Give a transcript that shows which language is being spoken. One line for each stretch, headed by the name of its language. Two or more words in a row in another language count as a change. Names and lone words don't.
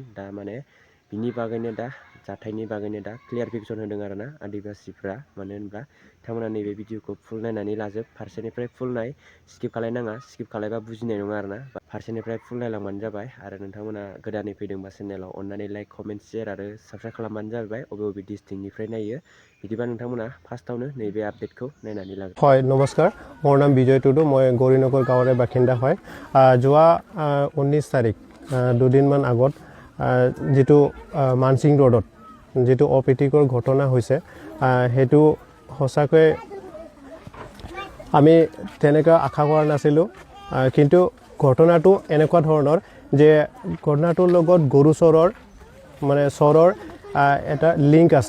Bodo: दा माने बिनि बागैनो दा जाथायनि बागैनो दा
English: clear picture
Bodo: होदों आरोना आदिबासिफ्रा मानो होनब्ला नोंथांमोना नैबे भिडिअखौ फुल नायनानै लाजोब फारसेनिफ्राय फुल नाय स्किप खालायनाङा स्किप खालायबा बुजिनाय नङा आरोना फारसेनिफ्राय फुल नायलांबानो जाबाय आरो नोंथांमोना गोदानै फैदोंबा चेनेलाव अननानै
English: like comment share
Bodo: आरो साबस्क्राइब खालामबानो जाबाय बबे डिस्ट्रिक्टनिफ्राय नायो बिदिबा नोंथांमोना फार्स्टआवनो नैबे आपडेटखौ नायनानै लागोन।
Assamese: হয় নমস্কাৰ, মোৰ নাম বিজয় টুডু, মই গৌৰীনগৰ গাঁৱৰে বাসিন্দা হয়। যোৱা 19 তাৰিখ দুদিনমান আগত যিটো মানসিং ৰোডত যিটো অপ্ৰীতিকৰ ঘটনা হৈছে সেইটো সঁচাকৈ আমি তেনেকৈ আশা কৰা নাছিলোঁ, কিন্তু ঘটনাটো এনেকুৱা ধৰণৰ যে ঘটনাটোৰ লগত গৰু চৰৰ এটা লিংক আছে।